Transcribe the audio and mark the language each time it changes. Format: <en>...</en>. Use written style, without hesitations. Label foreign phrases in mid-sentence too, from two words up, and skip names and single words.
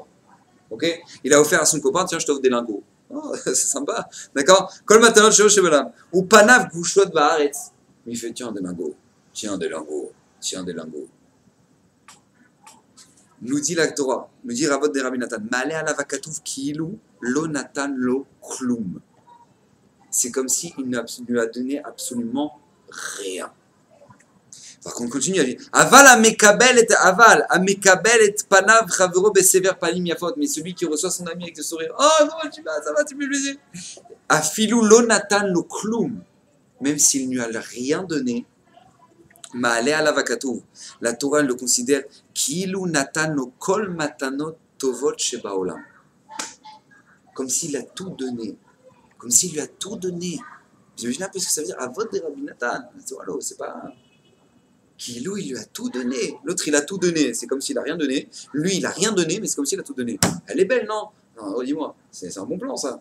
<fr>Ok? Il a offert à son copain, tiens, je t'offre des lingots. Oh, c'est sympa, d'accord?</fr> <he>כל מתנות שבעולם. ופניו כבושות בארץ.</he> <fr>Il fait tiens des lingots, tiens des lingots, tiens des lingots. Nous dit la Torah, nous dit Ravot de Rabbi Nathan,</fr> <he>מעלה עליו הכתוב כאילו לא נתן לו כלום.</he> <fr>C'est comme si il ne lui a donné absolument rien. Par contre, continue à dire</fr> <he>אבל המקבל את פני חברו בסבר פנים יפות.</he> <fr>Mais celui qui reçoit son ami avec le sourire, oh comment tu vas, ça va, tu me fais plaisir.</fr> <he>אפילו לא נתן לו כלום.</he> <fr>Même s'il ne lui a rien donné,</fr> <he>מעלה עליו הכתוב.</he> <fr>La Torah le considère</fr> <he>כאילו נתנו כל מתנות טובות שבעולם.</he> <fr>Comme s'il a tout donné. Comme s'il lui a tout donné. Vous imaginez un peu ce que ça veut dire? Avot de Rabbi Nathan. C'est pas... Kilu, il lui a tout donné. L'autre, il a tout donné. C'est comme s'il a rien donné. Lui, il a rien donné, mais c'est comme s'il a tout donné. Elle est belle, non? Non, dis-moi. C'est un bon plan, ça.</fr>